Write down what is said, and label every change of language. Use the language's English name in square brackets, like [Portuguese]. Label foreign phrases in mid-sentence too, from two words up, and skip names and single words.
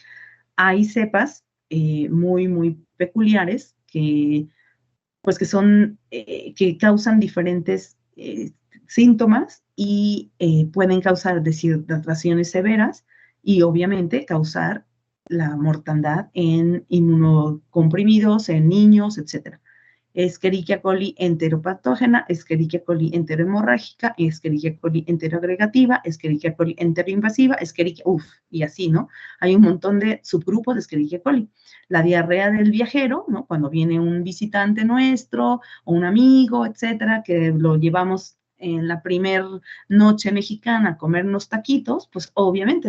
[Spanish] Hay cepas muy peculiares pues que son, que causan diferentes síntomas y pueden causar deshidrataciones severas y obviamente causar la mortandad en inmunocomprimidos, en niños, etcétera. Escherichia coli enteropatógena, Escherichia coli enterohemorrágica, Escherichia coli enteroagregativa, Escherichia coli enteroinvasiva, y así, ¿no? Hay un montón de subgrupos de Escherichia coli. La diarrea del viajero, ¿no? Cuando viene un visitante nuestro o un amigo, etcétera, que lo llevamos en la primer noche mexicana a comer unos taquitos, pues obviamente